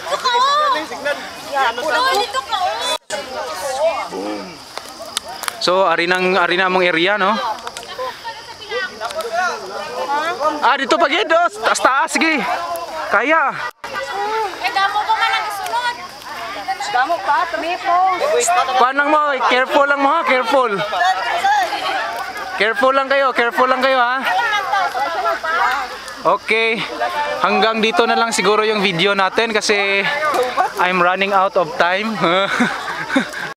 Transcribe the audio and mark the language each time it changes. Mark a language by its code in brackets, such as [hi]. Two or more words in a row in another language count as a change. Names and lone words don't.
[hil] So ari na among area no. Dito pa gid, taas sige. Kaya. Damo ko man ang sunod. Damo pa, tumipo. Kuan lang mo, careful lang mo ha, careful. [tl] Careful lang kayo ha. Okay, hanggang dito na lang siguro yung video natin kasi [en] I'm running out of time.